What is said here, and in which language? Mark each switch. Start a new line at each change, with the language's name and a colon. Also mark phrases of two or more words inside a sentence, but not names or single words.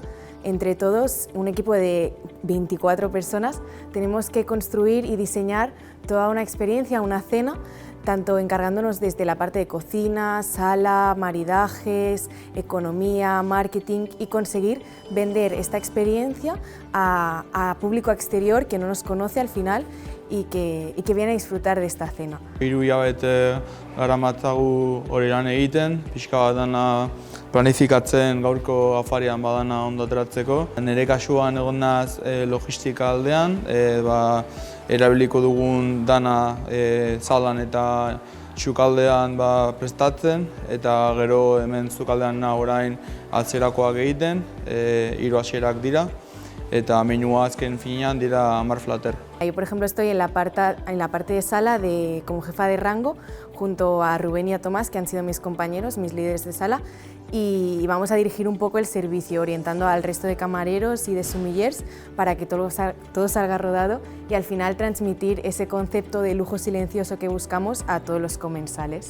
Spanish: Entre todos, un equipo de 24 personas, tenemos que construir y diseñar toda una experiencia, una cena, tanto encargándonos desde la parte de cocina, sala, maridajes, economía, marketing y conseguir vender esta experiencia a público exterior que no nos conoce al final y que viene a disfrutar de esta cena.
Basque: 3 hilabete garamatzagu hori lan egiten, pixka bat dana planifikatzen gaurko afarian badana ondo ateratzeko. Nire kasuan egon naiz logistika aldean, erabiliko dugun dana zalan eta sukaldean prestatzen, eta gero hemen sukaldean orain atzerakoak egiten, 3 hasierak dira, eta menua azken finean dira 10 flater.
Spanish: Yo, por ejemplo, estoy en la parte de sala como jefa de rango, junto a Rubén y a Tomás, que han sido mis compañeros, mis líderes de sala, y vamos a dirigir un poco el servicio, orientando al resto de camareros y de sommeliers para que todo salga rodado y al final transmitir ese concepto de lujo silencioso que buscamos a todos los comensales.